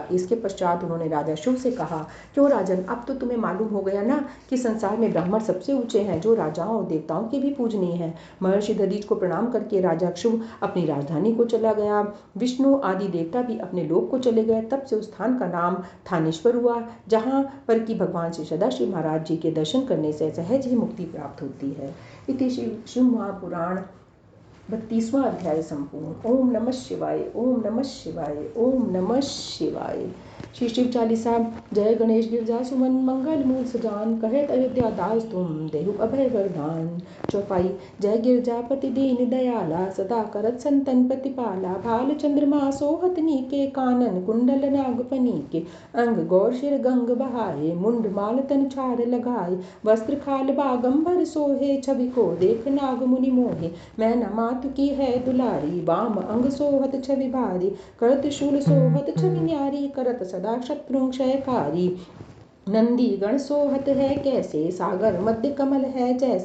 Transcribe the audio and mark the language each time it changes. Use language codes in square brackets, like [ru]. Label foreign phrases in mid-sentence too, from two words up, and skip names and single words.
[hi] इसके पश्चात उन्होंने राजा शिव से कहा, क्यों राजन, अब तो तुम्हें मालूम हो गया ना कि संसार में ब्राह्मण सबसे ऊंचे हैं, जो राजाओं और देवताओं के भी पूजनीय हैं। महर्षि दधीचि को प्रणाम करके राजा तक्षु अपनी राजधानी को चला गया। विष्णु आदि देवता भी अपने लोक को चले गए। तब से उस स्थान का नाम थानेश्वर हुआ, जहाँ पर कि भगवान श्री सदाशिव महाराज जी के दर्शन करने से सहज ही मुक्ति प्राप्त होती है। इति शिव महापुराण 32वां अध्याय संपूर्ण। [sa] ओम नमः शिवाय, ओम नमः शिवाय, ओम नमः शिवाय। [hi] श्री शिव चालीसा। जय गणेश गिरजा सुमन मंगल मूल सजान, कहत अयोध्या दास तुम देहु अभय वरदान। चौपाई। जय गिरजापति दीन दयाला, सदा करत संतन प्रतिपाला। भाल चंद्रमा सोहत नीके, कानन कुंडल नागफनी के। अंग गौर शिर गंग बहाए, मुंड माल तन छार लगाए। वस्त्र खाल बागंबर सोहे, छवि को देख नाग मुनि मोहे। मैं न मातु की है दुलारी, वाम अंग सोहत छवि भारी। करत शूल सोहत छवि न्यारी, करत सदा शत्रु क्षयकारी। नंदी गण सोहत है कैसे, सागर मध्य कमल है जैसे।